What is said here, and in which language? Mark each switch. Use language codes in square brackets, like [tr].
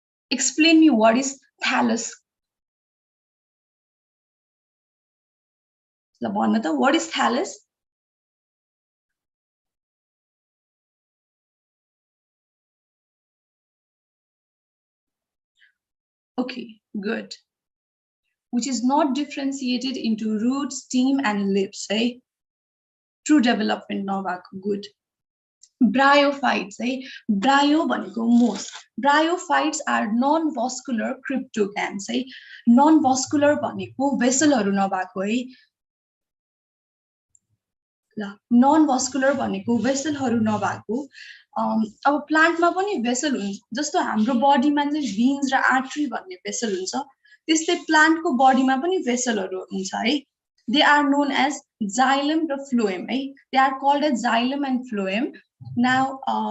[en] explain me what is thallus [ne] ल भन त [en] what is thallus Okay, good. Which is not differentiated into root, stem, and leaves, right? True development, no good. Bryophytes, right? Bryo भनेको most. Bryophytes are non-vascular cryptograms, right? [ne] Non-vascular भनेको vessel-हरु नभएको है ल non-vascular भनेको vessel-हरु नभएको अब प्लान्टमा पनि भेसल हुन्छ जस्तो हाम्रो बडीमा चाहिँ veins र आर्टरी भन्ने भेसल हुन्छ त्यस्तै प्लान्टको बडीमा पनि भेसलहरु हुन्छ है [en] they are known as xylem [ne] र phloem है [en] they are called as xylem and phloem now